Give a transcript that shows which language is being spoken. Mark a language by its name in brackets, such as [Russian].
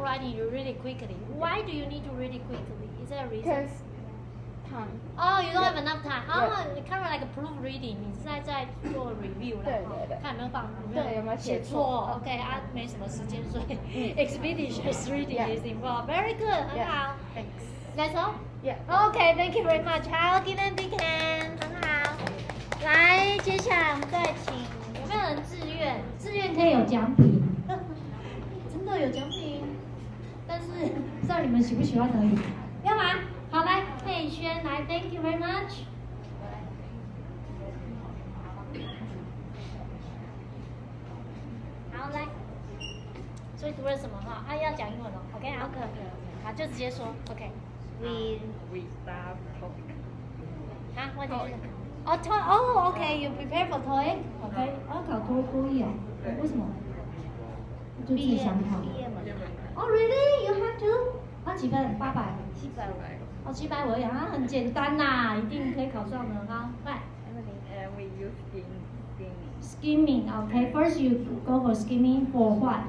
[English] writing, you read it quickly. Why do you need to read it quickly? Is there a reason? Because time. Oh, you don't Yeah. have enough time. Kind of like a proofreading. [Chinese] 你是在做 review 啦，对看有没有放有没有写错？OK 没什么时间，所以 [English] expeditious reading Yeah. is involved. Very good， [Chinese] 很好。 [English] Thanks. That's all. Yeah. Okay, thank you very much. 好，give them big hand， [Chinese] 很好。来，接下来我们再请有没有能自愿，自愿可以有奖品，真的有奖品，但是不知道你们喜不喜欢而已。要吗？ [English] 好，来佩轩来 ，Thank you very much。 [Chinese] 好，来，所以读了什么哈？啊，要讲英文哦。 OK， 好，好，就直接说 OK。 [English] We start topic. [Chinese] 啊，问题是？ [English] 哦，TOEIC，哦，OK，you prepare for TOEIC？OK， [Chinese] 考多益哦？为什么？就自己想考。哦， [English] really？You have to？ [Chinese] 啊，几分？800。750。哦，750而已啊，很简单呐，一定可以考上的哈。快。 [English] We use skimming. Skimming, okay. First you go for skimming for what?